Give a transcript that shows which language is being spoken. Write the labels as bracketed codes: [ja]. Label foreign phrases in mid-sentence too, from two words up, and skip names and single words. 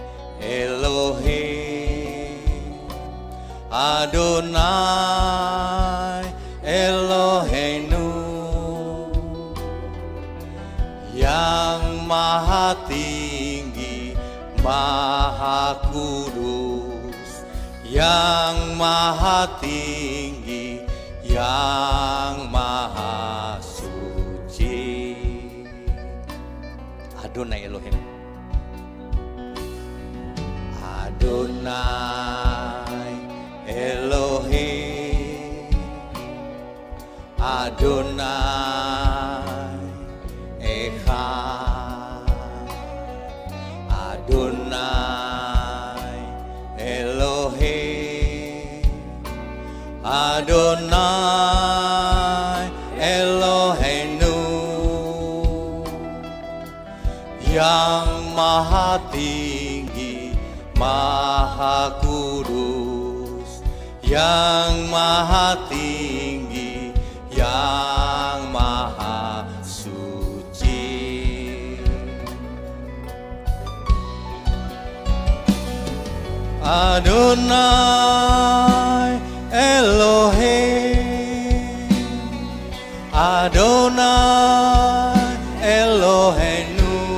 [he] אלוהים, אדוני אלוהינו, [id] yang maha tinggi, maha kudus, yang maha tinggi, yang maha suci. [he] אדוני אלוהים. אדוני אלוהים, אדוני אחד, אדוני אלוהים, אדוני אלוהינו, [id] yang maha tinggi, maha kudus, yang maha tinggi, yang maha suci. [he] אדוני אלוהים, אדוני אלוהינו,